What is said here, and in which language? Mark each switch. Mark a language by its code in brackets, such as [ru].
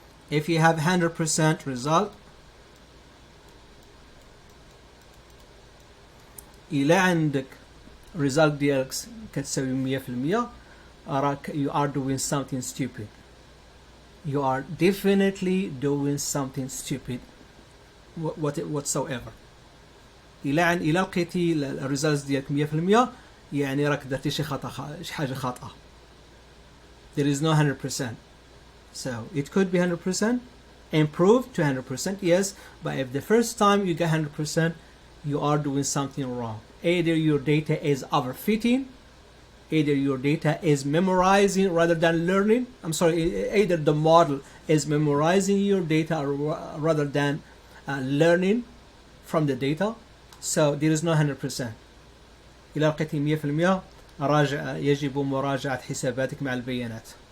[en] If you have 100% result, [ar] إلى عندك result ديالك كتساوي 100%، [en] you are doing something stupid. You are definitely doing something stupid whatsoever. [ar] إلى لقيتي الريزلتس ديالك 100%، يعني راك درتي شي حاجة خاطئة. [en] There is no 100%. So it could be 100%, improved to 100%, yes, but if the first time you get 100%, you are doing something wrong. Either your data is overfitting, either your data is memorizing rather than learning. Either the model is memorizing your data rather than learning from the data. So there is no 100%. [ar] إذا لقيتي 100% يجب مراجعة حساباتك مع البيانات.